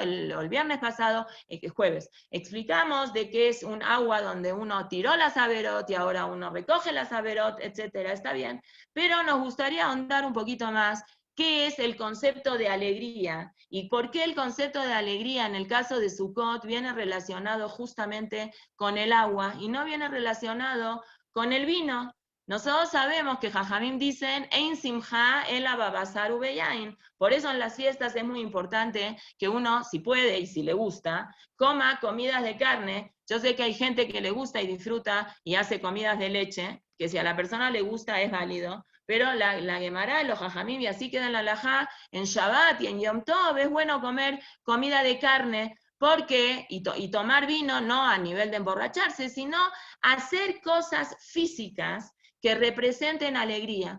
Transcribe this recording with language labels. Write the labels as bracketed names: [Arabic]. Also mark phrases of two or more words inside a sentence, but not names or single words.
[Spanish] el viernes pasado, el jueves, explicamos de que es un agua donde uno tiró las averot y ahora uno recoge las averot, etcétera, está bien, pero nos gustaría ahondar un poquito más qué es el concepto de alegría y por qué el concepto de alegría en el caso de Sukkot viene relacionado justamente con el agua y no viene relacionado con el vino. Nosotros sabemos que Jajamim dicen, [Hebrew] Ein simcha ela babasar ubeyain. [Spanish] Por eso en las fiestas es muy importante que uno, si puede y si le gusta, coma comidas de carne. Yo sé que hay gente que le gusta y disfruta y hace comidas de leche, que si a la persona le gusta es válido, pero la Gemara, los Jajamim, y así queda en la halajá, en Shabbat y en Yom Tov, es bueno comer comida de carne, porque, y tomar vino no a nivel de emborracharse, sino hacer cosas físicas que representen alegría.